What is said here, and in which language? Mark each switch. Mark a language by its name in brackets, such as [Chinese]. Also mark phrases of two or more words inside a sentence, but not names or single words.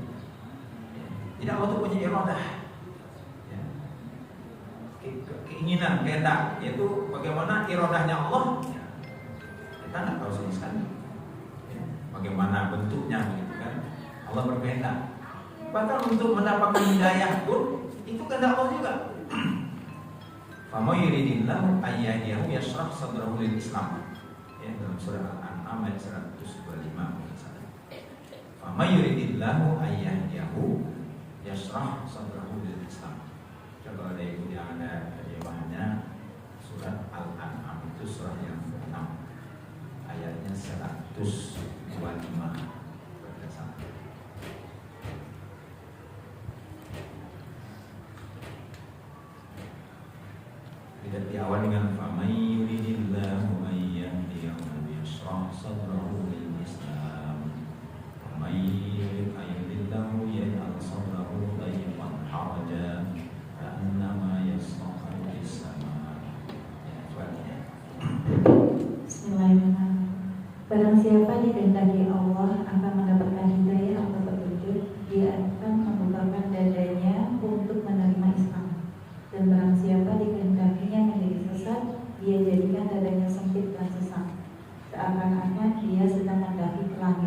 [Indonesian] Jadi Allah itu punya iradah. Keinginan, kehendak, yaitu bagaimana iradahnya Allah Kita nggak tahu sama sekali ya, bagaimana bentuknya begitu kan. Allah berbeda. Bahkan untuk mendapatkan hidayah pun itu kehendak Allah juga. [Arabic] فمن يرد الله أن يهديه يشرح صدره للإسلام. [Indonesian] Ya, dalam surah Al-An'am ayat 125. [Arabic] فمن يرد الله أن يهديه يشرح صدره للإسلام. [Indonesian] Coba ada ibu yang ada terjemahannya surat Al-An'am itu surah yang ke-6 ayatnya 125 berdasarkan. Tidak diawali dengan [Arabic] فمن يرد الله أن يهديه يشرح صدره للإسلام. فمن يرد الله يجعل صدره ضيقا حرجا كأنما يصعد في السماء'. [Indonesian] Ya, suaranya. Bismillahirrahmanirrahim. Barang siapa dikehendaki Allah akan mendapatkan hidayah atau petunjuk, dia akan membukakan dadanya untuk menerima Islam. Dan barang siapa dikehendakinya menjadi sesat, dia jadikan dadanya sempit dan sesak, seakan-akan dia sedang mendaki ke langit.